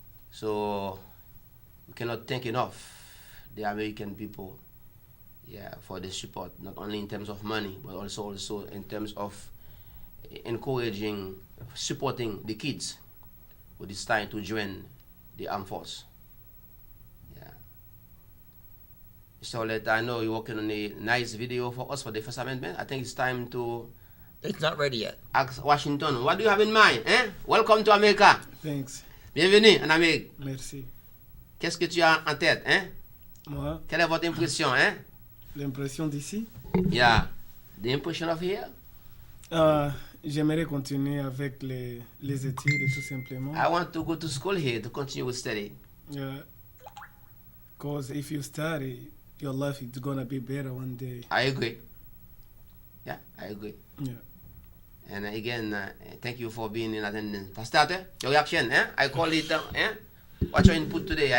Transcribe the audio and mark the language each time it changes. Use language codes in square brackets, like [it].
[en] So we cannot thank enough the American people for the support, not only in terms of money, but also in terms of encouraging, supporting the kids who decide to join the armed force. So I know you're working on a nice video for us for the First Amendment. I think it's time to... It's not ready yet. Ask Washington, what do you have in mind? Welcome to America. Thanks. [fr] Bienvenue en Amérique. Merci. Qu'est-ce que tu as en tête? Moi, Quelle est votre impression? l'impression d'ici, [en] Yeah. The impression of here? [fr] j'aimerais continuer avec les études tout simplement. [en] I want to go to school here to continue with study. Because if you study, your life is gonna be better one day. I agree. Yeah, I agree. Yeah. And again, thank you for being in attendance. Pastor, your reaction? I call it. What's your input today?